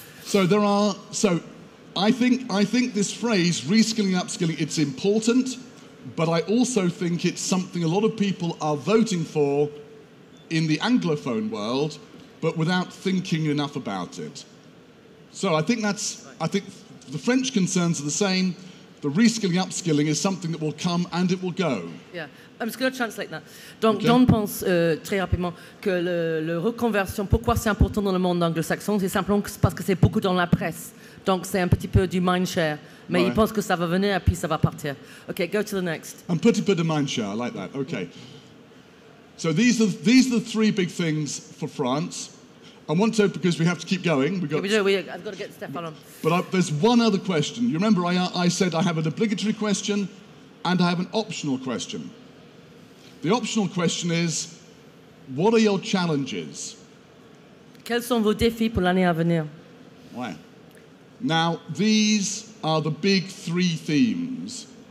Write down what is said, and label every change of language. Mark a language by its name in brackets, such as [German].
[English] So I think this phrase, reskilling, upskilling, it's important, but I also think it's something a lot of people are voting for in the Anglophone world, but without thinking enough about it. So I think the French concerns are the same. The reskilling, upskilling is something that will come and it will go. Yeah, I'm just going to translate that. [French] Donc, okay. John pense très rapidement que le reconversion, pourquoi c'est important dans le monde anglo-saxon, c'est simplement parce que c'est beaucoup dans la presse. Donc, c'est un petit peu du mindshare. Mais il pense que ça va venir et puis ça va partir. [English] Okay, go to the next. And put a bit of mindshare, I like that. Okay. So these are the 3 big things for France. I want to, because we have to keep going. I've got to get Stefan on. But there's one other question. You remember I said I have an obligatory question and I have an optional question. The optional question is, what are your challenges? [French] Quels sont vos défis pour l'année à venir? Ouais. [English] Now, these are the big 3 themes.